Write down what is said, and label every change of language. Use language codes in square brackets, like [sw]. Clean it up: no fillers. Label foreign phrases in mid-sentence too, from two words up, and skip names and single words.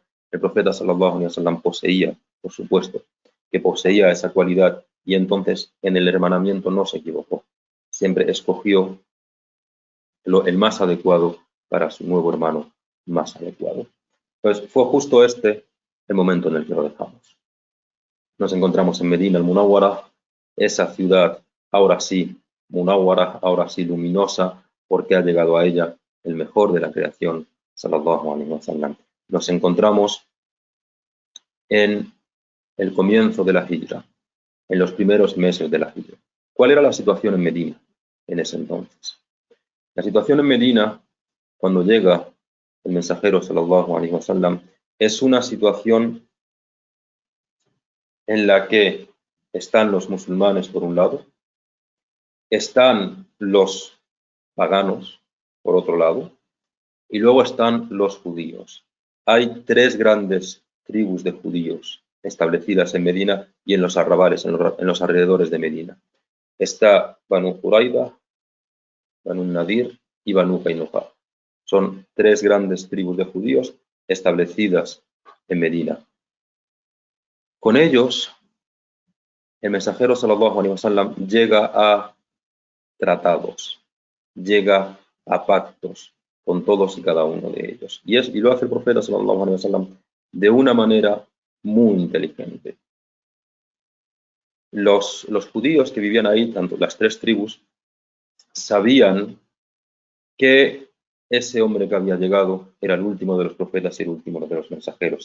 [es] El profeta [ar] صلى الله عليه وسلم [es] poseía, por supuesto, que poseía esa cualidad, y entonces en el hermanamiento no se equivocó. Siempre escogió el más adecuado para su nuevo hermano más adecuado. Pues fue justo este el momento en el que lo dejamos. Nos encontramos en Medina al-Munawwara, esa ciudad ahora sí munawwara, ahora sí luminosa, porque ha llegado a ella el mejor de la creación, [ar] صلى الله عليه وسلم. [es] Nos encontramos en el comienzo de la Hijra, en los primeros meses de la Hijra. ¿Cuál era la situación en Medina en ese entonces? La situación en Medina, cuando llega el mensajero [ar] صلى الله عليه وسلم, [es] es una situación en la que están los musulmanes por un lado, están los paganos por otro lado, y luego están los judíos. Hay tres grandes tribus de judíos establecidas en Medina y en los arrabales, en los alrededores de Medina. Está Banu Qurayza, Banu Nadir y Banu Qainuqa. Son tres grandes tribus de judíos establecidas en Medina. Con ellos, el mensajero [ar] صلى الله عليه وسلم [es] llega a tratados, llega a pactos con todos y cada uno de ellos. Y lo hace el profeta [ar] صلى الله عليه وسلم [es] de una manera muy inteligente. Los judíos que vivían ahí, tanto las tres tribus, sabían que ese hombre que había llegado era el último de los profetas y el último de los mensajeros.